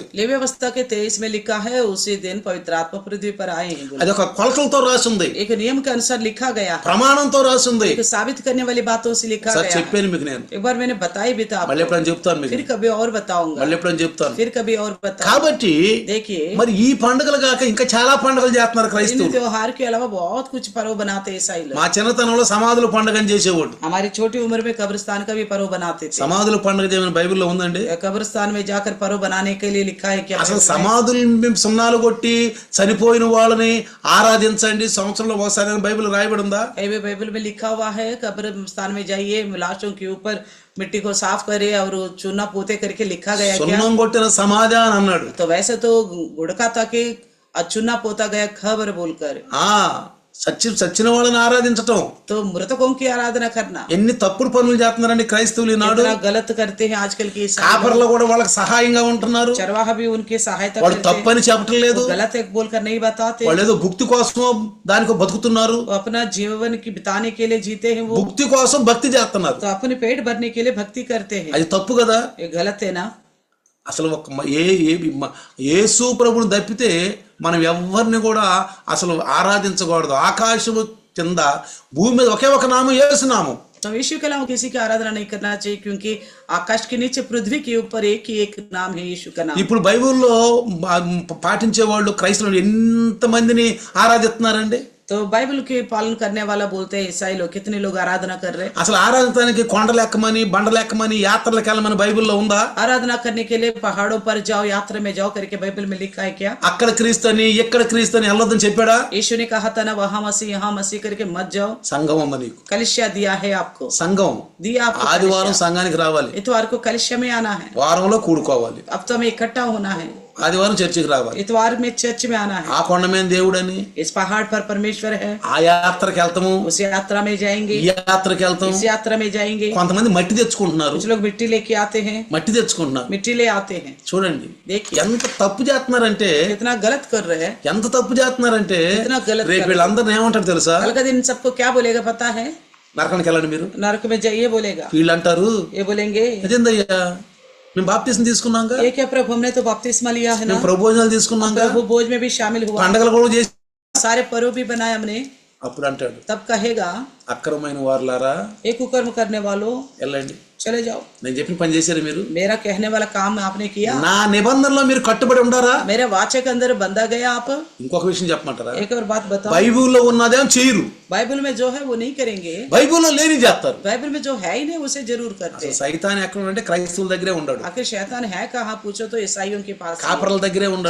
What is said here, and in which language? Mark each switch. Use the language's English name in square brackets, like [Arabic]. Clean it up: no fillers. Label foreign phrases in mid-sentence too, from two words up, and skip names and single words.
[Hindi] लेवी अवस्था के 23 में लिखा है, उसी दिन पवित्र आत्मा पृथ्वी पर आए हैं. [Telugu] అది ఒక కొలతలతో రాసి ఉంది, [Hindi] एक नियम के अनुसार लिखा गया, [Telugu] ప్రమాణంతో రాసి ఉంది. [Hindi] एक साबित करने वाली बातों से लिखा [Telugu] సార్ [Hindi] गया. [Telugu] చెప్పాను మీకు, నేను [Hindi] एक बार मैंने बताई भी था, [Telugu] మళ్ళీ ఎప్పుడైనా చెప్తాను మీకు, [Hindi] फिर कभी और बताऊंगा, [Telugu] మళ్ళీ ఎప్పుడైనా చెప్తాను. [Hindi] फिर कभी और बताऊंगा. [Telugu] కాబట్టి [Hindi] देखिए, [Telugu] మరి ఈ పండుగలు కాక ఇంకా చాలా పండుగలు చేస్తున్నారు [Hindi] इन [Telugu] క్రైస్తవులు. [Hindi] त्योहार के अलावा बहुत कुछ पर्व बनाते हैं ईसाई लोग. [Telugu] మా చిన్నతనంలో సమాధుల పండుగని చేసేవాడు. [Hindi] हमारी छोटी उम्र में कब्रिस्तान का भी पर्व बनाते थे. [Telugu] సమాధుల పండుగ చేయమని బైబిల్లో ఉందండి? [Hindi] कब्रिस्तान में जाकर पर्व बनाने के लिए लिखा है क्या? [Telugu] అసలు సమాధులు సున్నాలు కొట్టి చనిపోయిన వాళ్ళని ఆరాధించండి సంవత్సరంలో ఒకసారి అని బైబిల్ రాయబడి ఉందా? [Hindi] बाइबल में लिखा हुआ है, कब्रिस्तान में जाइए, लाशों के ऊपर मिट्टी को साफ करे और चूना पोते करके लिखा गया क्या? [Telugu] సున్నం కొట్టిన సమాధి అని అన్నాడు. [Hindi] तो वैसे तो गुड़का था कि चूना पोता गया खबर बोलकर. [Telugu] చచ్చిన వాళ్ళని ఆరాధించటం, [Hindi] तो मृतकों की आराधना करना. [Telugu] ఎన్ని తప్పుడు పనులు చేస్తున్నారండి క్రైస్తవులు ఈనాడు. [Hindi] कितना गलत करते हैं आजकल की ईसाई. [Telugu] కాపర్లు కూడా వాళ్ళకి సహాయంగా ఉంటున్నారు. [Hindi] चरवाहा भी उनकी सहायता [Telugu] వాళ్ళు [Hindi] करते हैं. [Telugu] తప్పని చెప్పటం లేదు, [Hindi] गलत एक बोलकर नहीं बताते. [Telugu] వాళ్ళు ఏదో భుక్తి కోసమో దానికో బతుకుతున్నారు. [Hindi] वो अपना जीवन की बिताने के लिए जीते हैं, वो [Telugu] భుక్తి కోసం భక్తి చేస్తున్నారు. [Hindi] तो अपने पेट भरने के लिए भक्ति करते हैं. [Telugu] అది తప్పు కదా. [Hindi] ये गलत है ना. [Telugu] అసలు యేసు ప్రభువుని తప్పితే మనం ఎవరిని కూడా అసలు ఆరాధించకూడదు. ఆకాశము కింద భూమి మీద ఒకే ఒక నామం యేసు నామం. [Hindi] तो यीशु के अलावा किसी की आराधना नहीं करना चाहिए, क्योंकि आकाश के नीचे पृथ्वी के ऊपर एक ही एक नाम है, यीशु का नाम। [Telugu] ఇప్పుడు బైబిల్లో పాటించే వాళ్ళు క్రైస్తవులు ఎంతమందిని ఆరాధిస్తున్నారండి? [Hindi] तो बाइबल के पालन करने वाला बोलते हैं ईसाई लोग, कितने लोग आराधना कर रहे हैं? [Telugu] అసలు ఆరాధించడానికి కొండలు ఎక్కమని బండలు ఎక్కమని యాత్రలకు వెళ్ళమని బైబిల్లో ఉందా? [Hindi] आराधना करने के लिए पहाड़ों पर जाओ, यात्रा में जाओ करके बाइबल में लिखा है क्या? [Telugu] అక్కడ క్రీస్తుని ఇక్కడ క్రీస్తుని వెళ్ళొద్దని చెప్పాడా? [Hindi] यीशु ने कहा था ना, वहां मसीह यहाँ मसीह करके मत जाओ। [Telugu] సంఘం అమ్మ నీకు [Hindi] कलिसिया दिया है आपको, [Telugu] సంఘం [Hindi] दिया आपको [Telugu] ఆదివారం సంఘానికి రావాలి, [Hindi] इतवार को कलिसिया में आना है, [Telugu] వారంలో కూడుకోవాలి, [Hindi] अब तो हमें इकट्ठा होना है, [Telugu] ఆదివారం చర్చికి రావాలి, [Hindi] इतवार में चर्च में आना है, [Telugu] ఆ కొండ మీద దేవుడని, [Hindi] इस पहाड़ पर परमेश्वर है, [Telugu] ఆ యాత్రకి వెళ్తాము, [Hindi] उस यात्रा में जाएंगे, [Telugu] ఈ యాత్రకి వెళ్తాం. [Hindi] इस यात्रा में जाएंगे। [Telugu] కొంతమంది మట్టి తెచ్చుకుంటున్నారు, [Hindi] कुछ लोग मिट्टी लेके आते हैं, [Telugu] మట్టి తెచ్చుకుంటున్నారు. [Hindi] मिट्टी ले आते हैं। [Telugu] చూడండి [Hindi] देखिए [Telugu] ఎంత తప్పు చేస్తున్నారంటే, [Hindi] कितना गलत कर रहे हैं, [Telugu] ఎంత తప్పు చేస్తున్నారంటే [Hindi] कितना गलत [Telugu] రేపు [Hindi] कर रहे [Telugu] వీళ్ళందరిని ఏమంటారు తెలుసా? [Hindi] हैं। कल का दिन सबको क्या बोलेगा पता है? [Telugu] నరకానికి వెళ్ళండి మీరు. [Hindi] नरक में जाइए बोलेगा, [Telugu] వీళ్ళు అంటారు, [Hindi] ये बोलेंगे [Telugu] అదేందయ్యా మేము బాప్తిసం తీసుకున్నాక, [Hindi] ये क्या प्रभु, हमने तो बपतिस्मा लिया है ना, [Telugu] మేము ప్రభు భోజనాలు తీసుకున్నాక, [Hindi] प्रभु भोज में भी शामिल हुआ, [Telugu] పండగలు కూడా చేసి, [Hindi] सारे पर्व भी बनाए हमने। [Telugu] అప్పుడు అంటాడు, [Hindi] तब कहेगा [Telugu] అక్రమమైన వారులారా [Hindi] एक कुकर्म करने वालों [Telugu] వెళ్ళండి, [Hindi] चले जाओ, [Telugu] నేను చెప్పిన పని చేశారు మీరు, [Hindi] मेरा कहने वाला काम आपने किया, [Telugu] నా నిబంధనలో మీరు కట్టుబడి ఉండారా? [Hindi] मेरे वाचे के अंदर बंधा गया आप। [Telugu] ఇంకొక విషయం చెప్పమంటారా? [Hindi] एक और बात बताओ, [Telugu] బైబిల్లో ఉన్నదేం చేయరు, [Hindi] बाइबल में जो है वो नहीं करेंगे, [Telugu] బైబిల్లో లేని చేస్తారు. [Hindi] बाइबल में जो है ही नहीं उसे जरूर करते हैं। [Telugu] సైతాన్ ఎక్కడ ఉంటే క్రైస్తవుల దగ్గరే ఉండడు, [Hindi] आखिर शैतान है कहाँ पूछो तो ईसाइयों के पास ही है, [Telugu] కాపర్ల దగ్గరే ఉండడు.